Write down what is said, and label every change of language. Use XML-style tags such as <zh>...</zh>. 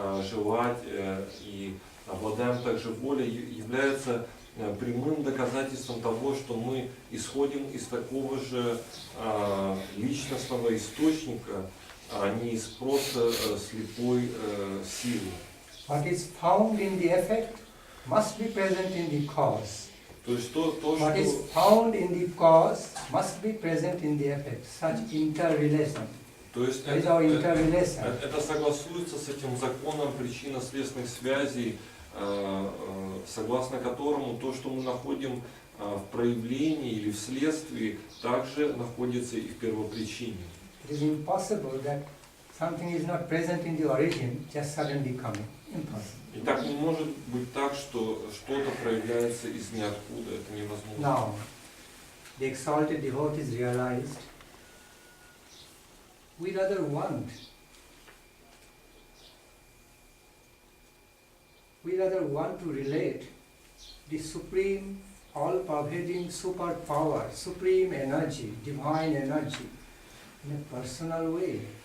<ru>желать и обладаем также волей, является прямым доказательством того, что мы исходим из такого же личностного источника, а не из просто слепой силы.</ru> <en>What is found in the effect must be present in the cause.</en> <ru>То есть то,</ru> <en>What is</en> <ru>что</ru> <en>found in the cause must be present in the effect. Such interrelation.</en> <ru>то есть</ru> <en>That is our interrelation.</en> <ru>это согласуется с этим законом причинно-следственных связей, согласно которому то, что мы находим в проявлении или в следствии, также находится и в первопричине.</ru> <en>It is impossible that something is not present in the origin, just suddenly coming. Impossible.</en> <ru>И так не может быть так, что что-то проявляется из ниоткуда, это невозможно.</ru> <en>Now, the exalted devotees realized we rather want to relate the supreme, all-pervading superpower, supreme energy, divine energy, in a personal way,</en>